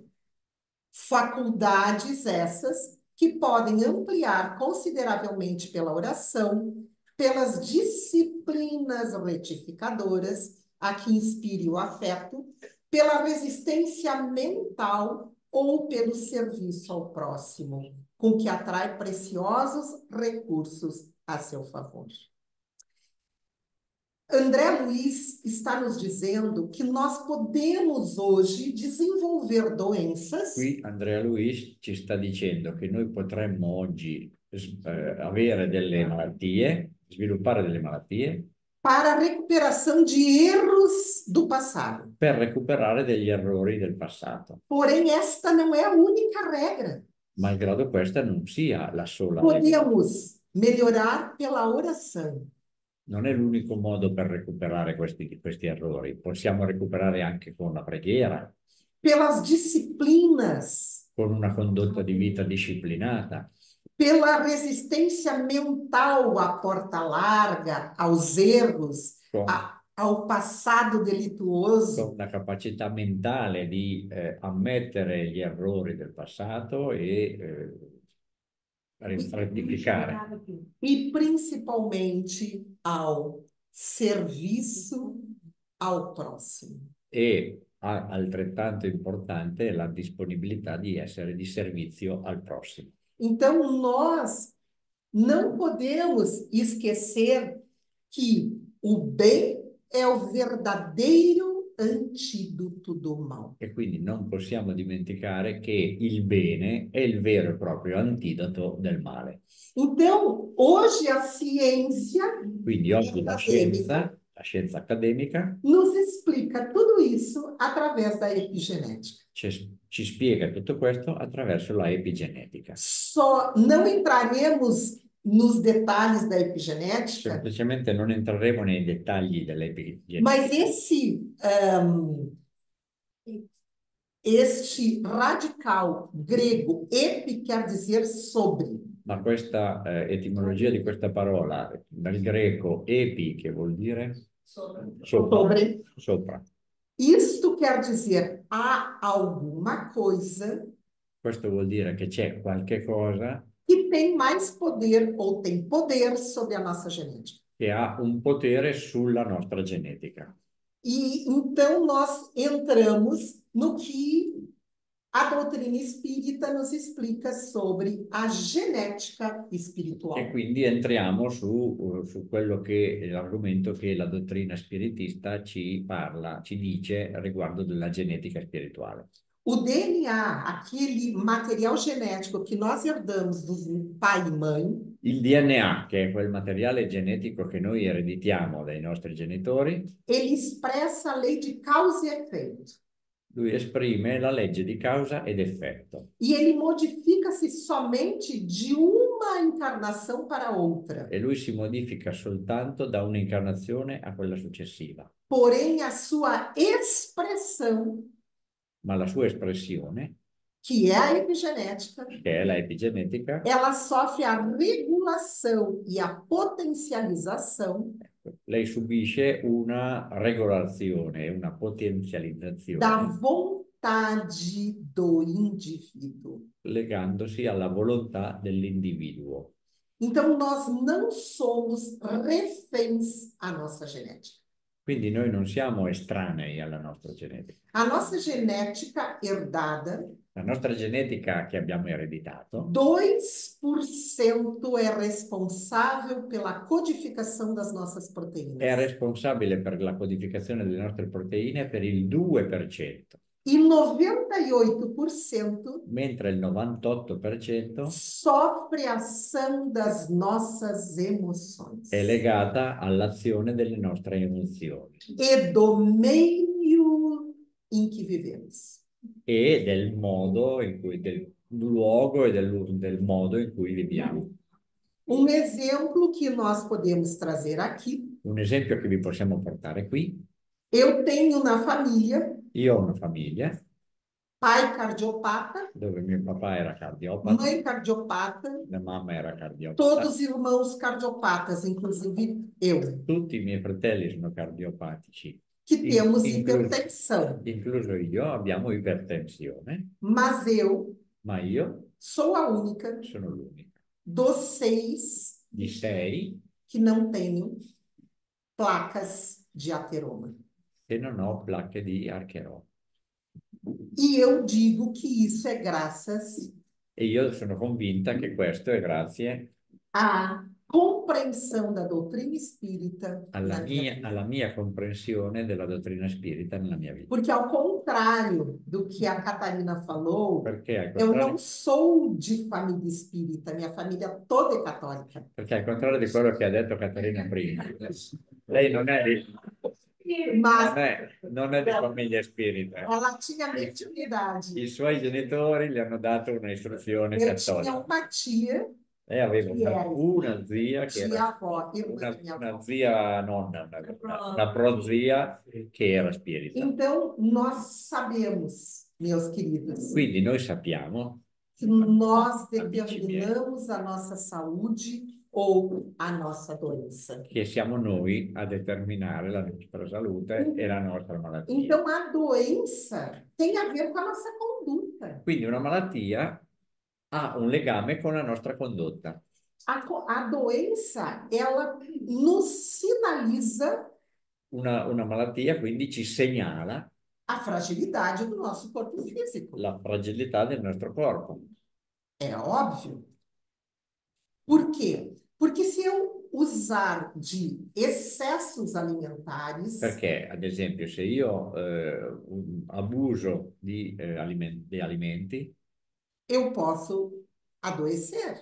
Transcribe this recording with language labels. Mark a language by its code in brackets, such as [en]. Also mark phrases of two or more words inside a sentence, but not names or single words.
[pt] Faculdades essas que podem ampliar consideravelmente pela oração, pelas disciplinas retificadoras, a que inspire o afeto, pela resistência mental ou pelo serviço ao próximo, com que atrai preciosos recursos a seu favor. André Luiz está nos dizendo que nós podemos hoje desenvolver doenças. [it] Qui Andrea Luiz ci sta dicendo che noi potremmo oggi avere delle malattie, sviluppare delle malattie, [pt] para a recuperação de erros do passado. [it] per recuperare degli errori del passato. [pt] Porém, esta não é a única regra. [it] Malgrado questa non sia la sola regola. [pt] Podemos melhorar pela oração. [it] Non è l'unico modo per recuperare questi errori. Possiamo recuperare anche con la preghiera, [pt] Pelas disciplinas, [it] con una condotta di vita disciplinata, [pt] pela resistência mental à porta larga, aos erros, [it] con, [pt] ao passado delituoso. [it] con una capacità mentale di ammettere gli errori del passato e rettificare. [pt] E principalmente ao serviço ao próximo. [it] E altrettanto importante la disponibilità di essere di servizio al prossimo. [pt] Então, nós não podemos esquecer que o bem é o verdadeiro antídoto do mal. [it] E quindi non possiamo dimenticare che il bene è il vero e proprio antidoto del male. [pt] Então, hoje a ciência [it] Quindi oggi la scienza accademica [pt] nos explica tudo isso através da epigenética. [it] ci spiega tutto questo attraverso la epigenetica. [pt] Só não entraremos nos detalhes da epigenética, [it] Semplicemente non entreremo nei dettagli dell'epigenetica. [pt] mas este radical grego epi quer dizer sobre. [it] Ma questa etimologia di questa parola, dal greco epi, che vuol dire [pt] Sobre. [it] sopra. [pt] Isto quer dizer há alguma coisa [it] Questo vuol dire che c'è qualche cosa [pt] que tem mais poder ou tem poder sobre a nossa genética. [it] che ha un potere sulla nostra genetica. [pt] E então nós entramos no que a doutrina espírita nos explica sobre a genética espiritual. [it] E quindi entriamo su quello che è l'argomento che la dottrina spiritista ci parla, ci dice riguardo della genetica spirituale. [pt] O DNA, aquele material genético que nós herdamos dos pai e mãe, [it] Il DNA, che è quel materiale genetico che noi ereditiamo dai nostri genitori, [pt] ele expressa a lei de causa e efeito. [it] lui esprime la legge di causa ed effetto. [pt] E ele modifica-se somente de uma encarnação para outra. [it] E lui si modifica soltanto da un'incarnazione a quella successiva. [pt] Porém, a sua expressão, [it] Ma la sua espressione, [pt] que é a epigenética, [it] che è la epigenetica, [pt] ela sofre a regulação e a potencialização [it] lei subisce una regolazione, una potenzializzazione [pt] da vontade do indivíduo. [it] legandosi alla volontà dell'individuo. [pt] Então, nós não somos reféns à nossa genética. [it] Quindi noi non siamo estranei alla nostra genetica. [pt] A nossa genética herdada, [it] La nostra genetica che abbiamo ereditato, [pt] 2% é responsável pela codificação das nossas proteínas. [it] è responsabile per la codificazione delle nostre proteine per il 2%, [pt] E 98% [it] mentre il 98% [pt] sofre a ação das nossas emoções [it] è legata all'azione delle nostre emozioni [pt] e do meio em que vivemos. [it] e del modo in cui, del luogo e del modo in cui viviamo. [pt] Exemplo que nós podemos trazer aqui. [it] Un esempio che vi possiamo portare qui. [pt] Eu tenho na família [it] Io ho una famiglia [pt] pai cardiopata, [it] dove mio papà era cardiopata, [pt] mãe cardiopata, [it] mia mamma era cardiopata, [pt] todos irmãos cardiopatas, inclusive eu, [it] tutti i miei fratelli sono cardiopatici, [pt] que temos hipertensão. [it] incluso io abbiamo ipertensione, [pt] Mas eu [it] ma io [pt] sou a única [it] sono l'unica [pt] dos 6 [it] di 6 [pt] que não tenho placas de ateroma. [it] che non ho placche di Archerò. [pt] E eu digo que isso é graças [it] E io sono convinta che questo è grazie [pt] à compreensão da doutrina espírita [it] alla [pt] na minha vida. [it] alla mia comprensione della dottrina spirita nella mia vita. [pt] Porque, ao contrário do que a Catarina falou, [it] Perché al [pt] eu [it] contrario, [pt] não sou de família espírita, minha família toda é católica. [it] perché al contrario di quello che ha detto Caterina prima, lei non è [pt] Mas [it] non è di famiglia spirita. [pt] ela tinha mediunidade. [it] I suoi genitori gli hanno dato una istruzione Eu tinha cattolica. [pt] uma tia, [it] Lei aveva che era una zia che era [pt] tia-avó, irmã da minha [it] una [pt] avó. [it] zia nonna, una prozia che era spirita. [pt] Então, nós sabemos, meus queridos, [it] Quindi noi sappiamo, [pt] que nós [it] amici miei, [pt] determinamos a nossa saúde ou a nossa doença. [it] che siamo noi a determinare la nostra salute e la nostra malattia. [pt] Então, a doença tem a ver com a nossa conduta. [it] Quindi una malattia ha un legame con la nostra condotta. [pt] A doença, ela nos sinaliza [it] Una malattia quindi ci segnala [pt] a fragilidade do nosso corpo físico. [it] la fragilità del nostro corpo. [pt] É óbvio. Por quê? Porque se eu usar de excessos alimentares, [it] Perché, ad esempio, se io abuso di alimenti, [pt] eu posso adoecer.